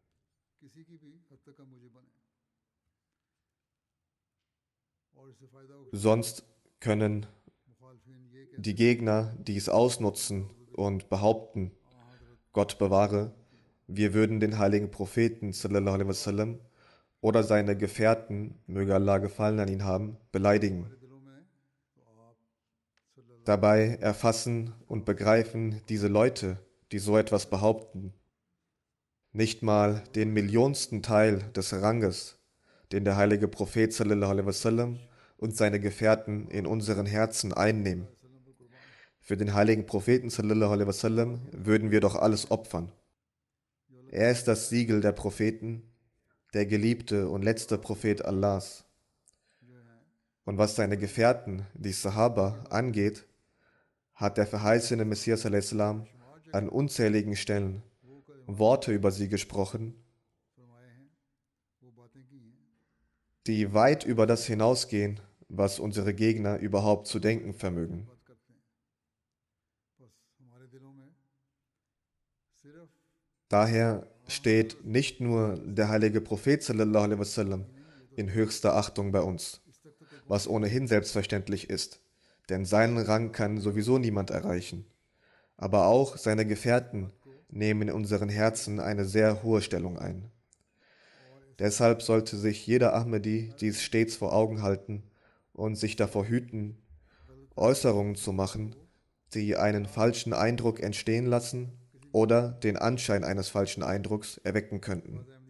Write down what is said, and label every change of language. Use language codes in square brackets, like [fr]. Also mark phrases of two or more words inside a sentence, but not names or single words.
[de] Sonst können die Gegner dies ausnutzen und behaupten, Gott bewahre, wir würden den heiligen Propheten [ar] صلى الله عليه وسلم [de] oder seine Gefährten, möge Allah Gefallen an ihn haben, beleidigen. Dabei erfassen und begreifen diese Leute, die so etwas behaupten, nicht mal den millionsten Teil des Ranges, den der heilige Prophet [ar] صلى الله عليه وسلم [de] und seine Gefährten in unseren Herzen einnehmen. Für den heiligen Propheten [ar] صلى الله عليه وسلم [de] würden wir doch alles opfern. Er ist das Siegel der Propheten, der geliebte und letzte Prophet Allahs. Und was seine Gefährten, die Sahaba, angeht, hat der verheißene Messias a.s. an unzähligen Stellen Worte über sie gesprochen, die weit über das hinausgehen, was unsere Gegner überhaupt zu denken vermögen. Daher steht nicht nur der heilige Prophet [ar] صلى الله عليه وسلم [de] in höchster Achtung bei uns, was ohnehin selbstverständlich ist, denn seinen Rang kann sowieso niemand erreichen. Aber auch seine Gefährten nehmen in unseren Herzen eine sehr hohe Stellung ein. Deshalb sollte sich jeder Ahmadi dies stets vor Augen halten und sich davor hüten, Äußerungen zu machen, die einen falschen Eindruck entstehen lassen oder den Anschein eines falschen Eindrucks erwecken könnten.